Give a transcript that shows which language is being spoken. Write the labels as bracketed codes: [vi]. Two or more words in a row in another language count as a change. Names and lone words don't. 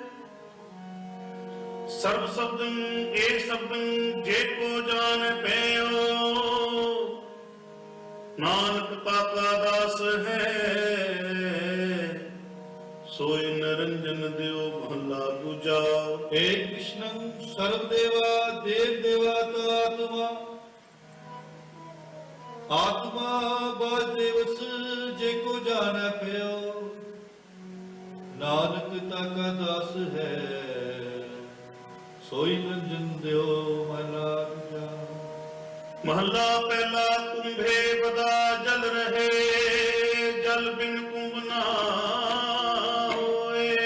[pa] ਸਰਬ ਸ਼ਬਦੰ ਏਕ ਸ਼ਬਦੰ, ਜੇ ਕੋ ਜਾਣ ਪਇਓ। ਨਾਨਕ ਤਾਕਾ ਦਾਸ ਹੈ, ਸੋਇ ਨਿਰੰਜਨ ਦਿਓ। ਮਹਲਾ ਦੂਜਾ। ਹੇ ਕ੍ਰਿਸ਼ਣੰ ਸਰਬਦੇਵਾ ਦੇਵ ਦੇਵਤਾ ਆਤਮਾ। ਆਤਮਾ ਵਾਸੁਦੇਵਸ, ਜੇ ਕੋ ਜਾਨਾ ਪਯੋ। ਨਾਨਕ ਤਾਕਾ ਦਾਸ ਹੈ, ਸੋਈ ਨਿਰੰਜਨ ਦਿਓ। ਮਹਲਾ ਦੂਜਾ। ਮਹਲਾ ਪਹਿਲਾ। ਕੁੰਭੇ ਬਦਾ ਜਲ ਰਹੇ, ਜਲ ਬਿਨ ਕੁੰਭ ਨਾ ਹੋਏ।